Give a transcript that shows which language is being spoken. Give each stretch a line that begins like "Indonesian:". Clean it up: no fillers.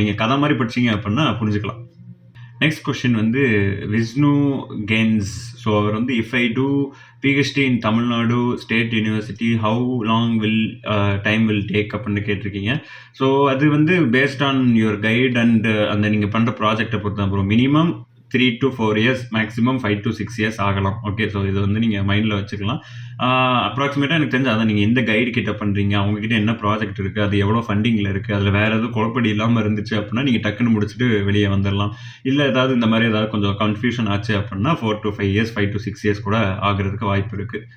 Tamil: நீங்கள் கதை மாதிரி படிச்சிங்க அப்படின்னா புரிஞ்சுக்கலாம். நெக்ஸ்ட் கொஸ்டின் வந்து விஷ்ணு கென்ஸ். ஸோ அவர் வந்து
English: if I do PhD in Tamil Nadu state university how long time will take
Tamil: அப்படின்னு கேட்டிருக்கீங்க. ஸோ அது வந்து based on your guide and அந்த நீங்கள் பண்ணுற ப்ராஜெக்டை பொறுத்து தான் bro.
English: minimum 3 to 4 years, maximum 5 to 6 years
Tamil: ஆகலாம்.
English: Okay.
Tamil: ஸோ இதை வந்து நீங்கள் மைண்டில் வச்சுக்கலாம். அப்ராக்சிமேட்டாக எனக்கு தெரிஞ்சு அதான் நீங்கள் எந்த கைடு கிட்ட பண்ணுறீங்க, அவங்ககிட்ட என்ன ப்ராஜெக்ட் இருக்குது, அது எவ்வளோ ஃபண்டிங்கில் இருக்குது, அதில் வேறு எதுவும் குழப்படி இல்லாமல் இருந்துச்சு அப்படின்னா நீங்கள் டக்குன்னு முடிச்சுட்டு வெளியே வந்துடலாம். இல்லை ஏதாவது இந்த மாதிரி ஏதாவது கொஞ்சம் கன்ஃபியூஷன் ஆச்சு அப்படின்னா 4 to 5 years 5 to 6 years கூட ஆகிறதுக்கு வாய்ப்பு இருக்குது.